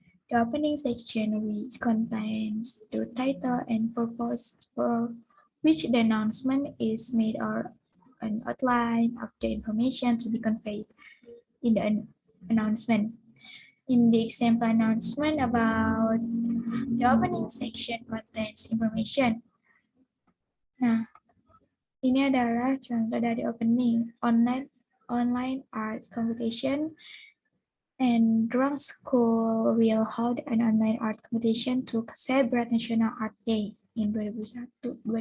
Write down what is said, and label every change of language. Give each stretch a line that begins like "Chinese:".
English: The opening section, which contains the title and purpose for which the announcement is made, or an outline of the information to be conveyed in the announcement. In the example announcement about the opening section contains information.
Indonesian: Nah, ini adalah contoh dari
English: opening online art competition. And Durham School will hold an online art competition to celebrate National Art Day in 2021.